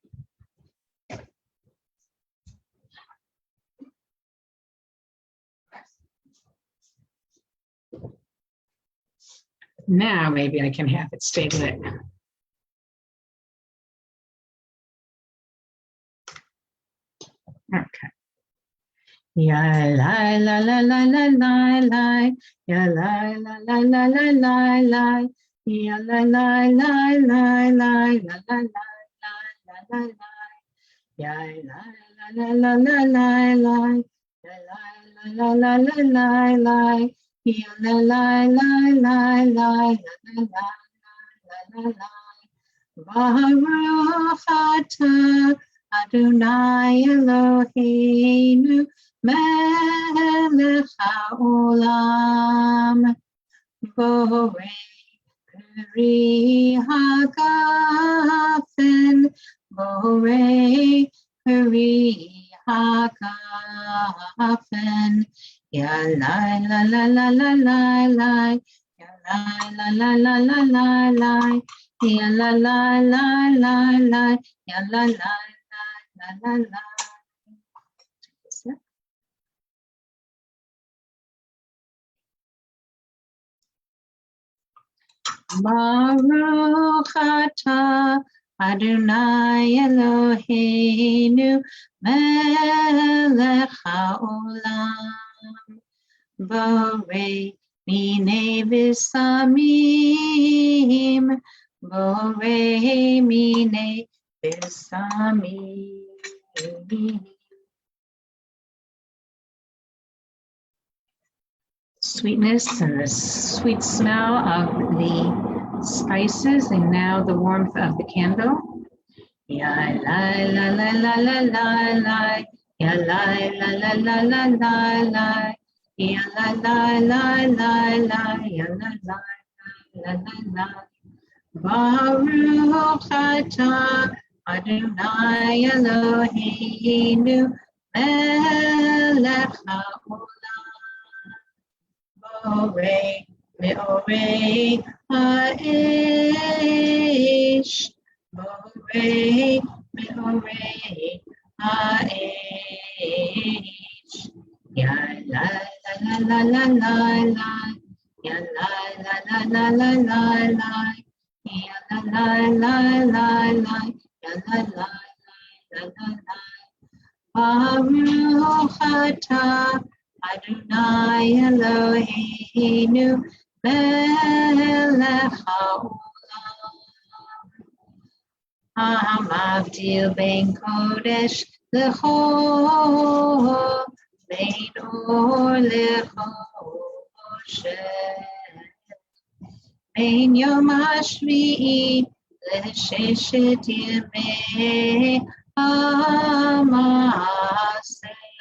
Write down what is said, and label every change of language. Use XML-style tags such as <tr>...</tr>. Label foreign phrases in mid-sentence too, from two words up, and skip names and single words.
<en>Now maybe I can have it stay lit. Okay. Ya la la la la la la la, ya la la la la la la la, ya la la la la la, la la la la la la, ya la la la la la la, ya la la la la la la, ya la la la la la, la la la.</en> <he>ברוך אתה אדוני אלוהינו מלך העולם בורא פרי הגפן בורא פרי hagafen ya la la la la la la la ya la la la la la la ya la la la la la ya la la la la la. ברוך אתה אדוני אלוהינו מלך העולם בורא מיני בשמים בורא מיני בשמים.</he> <en>Sweetness and the sweet smell of the spices, and now the warmth of the candle. Ya la la la la la la la, ya la la la la la la la, ya la la la la la, ya la la la la la.</en> <he>ברוך אתה אדוני אלוהינו מלך העולם בורא מאורי האש בורא מאורי ha'esh ya la la la la la la la ya la la la la la la la ya la la la la la ya la la la la la. ברוך אתה אדוני אלוהינו מלך העולם המבדיל בין קודש לחול בין אור לחושך בין יום השביעי לששת ימי המעשה.</he>